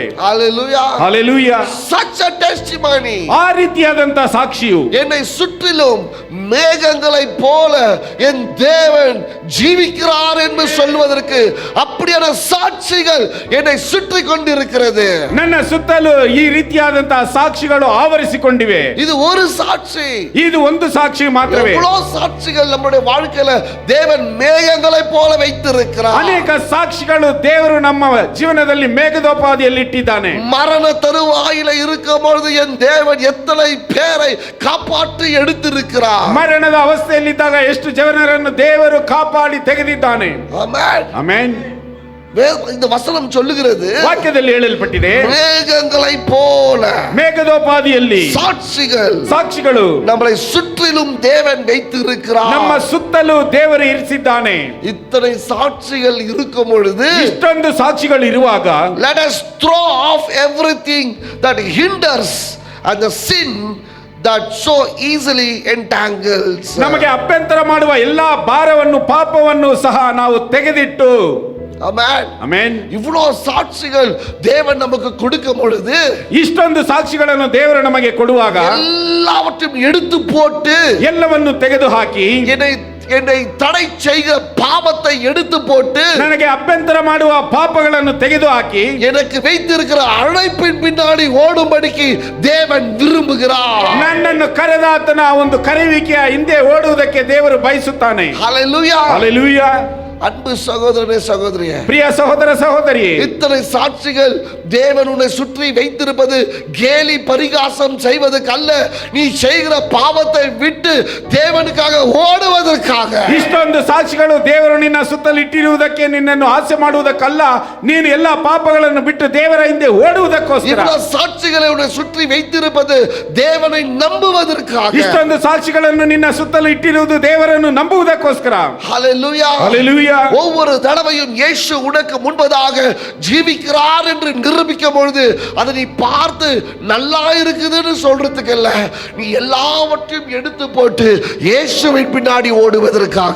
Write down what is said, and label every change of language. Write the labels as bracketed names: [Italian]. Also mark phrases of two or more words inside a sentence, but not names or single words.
[English] Hallelujah. Hallelujah. Such a testimony. [Kannada] ಆ ರೀತಿಯಾದಂತ ಸಾಕ್ಷಿಯು [Tamil] என்னை சுற்றிலும் மேகங்களைப் போல என் தேவன் ஜீவிக்கிறார் என்று சொல்வதற்கு அப்படியான சாட்சிகள் என்னை சுற்றி கொண்டிருக்கிறது. [Kannada] ನನ್ನ ಸುತ್ತಲೂ ಈ ರೀತಿಯಾದಂತ ಸಾಕ್ಷಿಗಳು ಆವರಿಸಿಕೊಂಡಿವೆ. [Tamil] இது ஒரு சாட்சி, [Kannada] ಇದು ಒಂದು ಸಾಕ್ಷಿ ಮಾತ್ರವೇ. [Tamil] எவ்வளவு சாட்சிகள் நம்முடைய வாழ்க்கையில தேவன் மேகங்களைப் போல வைத்திருக்கிறார். [Kannada] ಅನೇಕ ಸಾಕ್ಷಿಗಳು ದೇವರು ನಮ್ಮ ಜೀವನದಲ್ಲಿ ಮೇಘದೋಪಾದಿಯಲ್ಲಿ ಇಟ್ಟಿದ್ದಾನೆ. [Tamil] மரண தருவாயில இருக்கும் பொழுது என் தேவன் எத்தனை பேரை காப்பாற்றி எடுத்திருக்கிறார். [Kannada] ಮರಣದ ಅವಸ್ಥೆಯಲ್ಲಿದ್ದಾಗ ಎಷ್ಟು ಜನರನ್ನು ದೇವರು ಕಾಪಾಡಿ ತೆಗೆದಿದ್ದಾನೆ. [Tamil] ஆமென். [Kannada] ಆಮೆನ್. [Tamil] இந்த வசனம் சொல்லுகிறது, [Kannada] ವಾಕ್ಯದಲ್ಲಿ ಹೇಳಲ್ಪಟ್ಟಿದೆ, [Tamil] மேகங்களைப் போல [Kannada] ಮೇಘದೋಪಾದಿಯಲ್ಲಿ ಸಾಕ್ಷಿಗಳು [Tamil] நம்மளை சுற்றிலும் தேவன் வைத்திருக்கிறார். [Kannada] ನಮ್ಮ ಸುತ್ತಲೂ ದೇವರು ಇರಿಸಿದ್ದಾನೆ. [Tamil] இத்தனை சாட்சிகள் இருக்கும் பொழுது, [Kannada] ಇಷ್ಟೊಂದು ಸಾಕ್ಷಿಗಳು ಇರುವಾಗ, [English] let us throw off everything that hinders and the sin that so easily entangles. [Kannada] ನಮಗೆ ಅಭ್ಯಂತರ ಮಾಡುವ ಎಲ್ಲಾ ಭಾರವನ್ನು ಪಾಪವನ್ನು ಸಹ ನಾವು ತೆಗೆದಿಟ್ಟು, [Tamil] ஆமென் [Kannada] ಆಮೆನ್, [Tamil] இவ்வளவு சாட்சிகள் தேவன் நமக்கு கொடுக்கும் பொழுது, [Kannada] ಇಷ್ಟೊಂದು ಸಾಕ್ಷಿಗಳನ್ನು ದೇವರು ನಮಗೆ ಕೊಡುವಾಗ [Tamil] எல்லாவற்றையும் எடுத்து போட்டு [Kannada] ಎಲ್ಲವನ್ನು ತೆಗೆದು ಹಾಕಿ, [Tamil] என்னை தடை செய்கிற பாவத்தை எடுத்து போட்டு, [Kannada] ನನಗೆ ಅಭ್ಯಂತರ ಮಾಡುವ ಪಾಪಗಳನ್ನು ತೆಗೆದು ಹಾಕಿ, [Tamil] எனக்கு வைத்திருக்கிற அழைப்பின் பின்னாடி ஓடும்படிக்கு தேவன் விரும்புகிறார். [Kannada] ನನ್ನನ್ನು ಕರೆದಾತನ ಒಂದು ಕರೆಯುವಿಕೆಯ ಹಿಂದೆ ಓಡುವುದಕ್ಕೆ ದೇವರು ಬಯಸುತ್ತಾನೆ. [Tamil] ஹalleluya. [Kannada] ಹಲ್ಲೆಲೂಯಾ. [Tamil] அன்பு சகோதரனே சகோதரியே, [Kannada] ಪ್ರಿಯ ಸಹೋದರ ಸಹೋದರಿ, [Tamil] இத்தனை சாட்சிகள் தேவன் உன்னை சுற்றி வைத்திருப்பது கேலி பரிகாசம் செய்வதற்கு அல்ல, நீ செய்கிற பாவத்தை விட்டு தேவனுக்காக ஓடுவதற்காக. [Kannada] ಇಷ್ಟೊಂದು ಸಾಕ್ಷಿಗಳು ದೇವರು ನಿನ್ನ ಸುತ್ತಲೂ ಇಟ್ಟಿರುವುದಕ್ಕೆ, ನಿನ್ನನ್ನು ಹಾಸ್ಯ ಮಾಡುವುದಕ್ಕಲ್ಲ, ನೀನು ಎಲ್ಲಾ ಪಾಪಗಳನ್ನು ಬಿಟ್ಟು ದೇವರ ಹಿಂದೆ ಓಡುವುದಕ್ಕೋಸ್ಕರ. [Tamil] இவ்வளவு சாட்சிகளை உன்னை சுற்றி வைத்திருப்பது தேவனை நம்புவதற்காக. [Kannada] ಇಷ್ಟೊಂದು ಸಾಕ್ಷಿಗಳನ್ನು ನಿನ್ನ ಸುತ್ತಲೂ ಇಟ್ಟಿರುವುದು ದೇವರನ್ನು ನಂಬುವುದಕ್ಕೋಸ್ಕರ. [Tamil] ஹalleluya. [Kannada] ಹಲ್ಲೆಲೂಯಾ. [Tamil] ஒவ்வொரு தடவையும் இயேசு உனக்கு முன்பதாக ஜீவிக்கிறார் என்று நிரூபிக்கும் பொழுது, அதை நீ பார்த்து நல்லா இருக்குதுன்னு சொல்றதுக்கு இல்ல, நீ எல்லாவற்றையும் எடுத்து போட்டு இயேசுவின் பின்னாடி ಓಡುವುದಕ್ಕಾಗ.